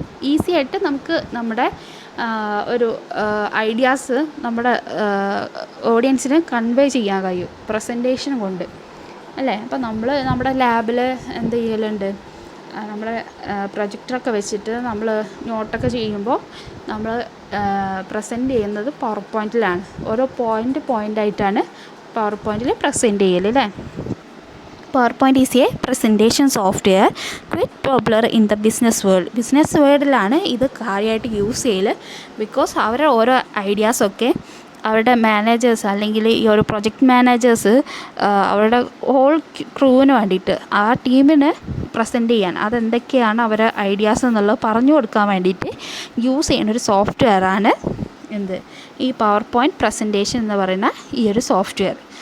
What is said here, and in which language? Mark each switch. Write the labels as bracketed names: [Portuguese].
[Malayalam] Easy ആയിട്ട് നമുക്ക് നമ്മുടെ ഒരു ഐഡിയാസ് നമ്മുടെ ഓഡിയൻസിന് കൺവേ ചെയ്യാൻ കഴിയും പ്രസൻറ്റേഷൻ കൊണ്ട് അല്ലേ. അപ്പോൾ നമ്മൾ നമ്മുടെ ലാബിൽ എന്ത് ചെയ്യലുണ്ട്, നമ്മുടെ പ്രൊജക്ടറൊക്കെ വെച്ചിട്ട് നമ്മൾ നോട്ടൊക്കെ ചെയ്യുമ്പോൾ നമ്മൾ പ്രസൻറ്റ് ചെയ്യുന്നത് പവർ പോയിൻറ്റിലാണ്. ഓരോ പോയിൻ്റായിട്ടാണ് പവർ പോയിൻറ്റിൽ പ്രസൻറ്റ് ചെയ്യൽ അല്ലേ. [English] PowerPoint is a presentation software quite popular in the business world. [Malayalam] Business വേൾഡിലാണ് ഇത് കാര്യമായിട്ട് യൂസ് ചെയ്യൽ. ബിക്കോസ് അവരുടെ ഓരോ ഐഡിയാസൊക്കെ അവരുടെ മാനേജേഴ്സ് അല്ലെങ്കിൽ ഈ ഒരു പ്രൊജക്റ്റ് മാനേജേഴ്സ് അവരുടെ ഹോൾ ക്രൂവിന് വേണ്ടിയിട്ട്, ആ ടീമിന് പ്രസൻറ്റ് ചെയ്യാൻ അതെന്തൊക്കെയാണ് അവരുടെ ഐഡിയാസ് എന്നുള്ളത് പറഞ്ഞു കൊടുക്കാൻ വേണ്ടിയിട്ട് യൂസ് ചെയ്യുന്ന ഒരു സോഫ്റ്റ്വെയറാണ് ഈ പവർ പോയിൻ്റ് പ്രസൻറ്റേഷൻ എന്ന് പറയുന്ന ഈ ഒരു സോഫ്റ്റ്വെയർ.